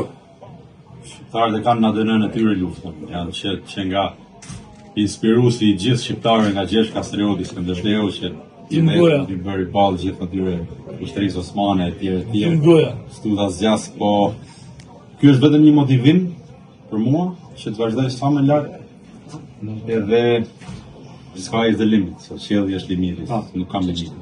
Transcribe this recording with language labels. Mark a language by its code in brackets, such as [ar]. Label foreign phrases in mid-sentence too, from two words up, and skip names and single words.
[sq] Shqiptarët e kanë në ADN-n e tyre luftën. Janë që nga inspiruesi i gjithë shqiptarëve nga Gjergj Kastrioti, Skënderbeu, që i bëri ballë gjithë atyre ushtrisë osmane e tjerë. Studa zgjas, po ky është vetëm një motivim për mua që të vazhdoj sa më lart edhe [en] sky is the limit, [sq] so qielli është limiti, nuk kam limit.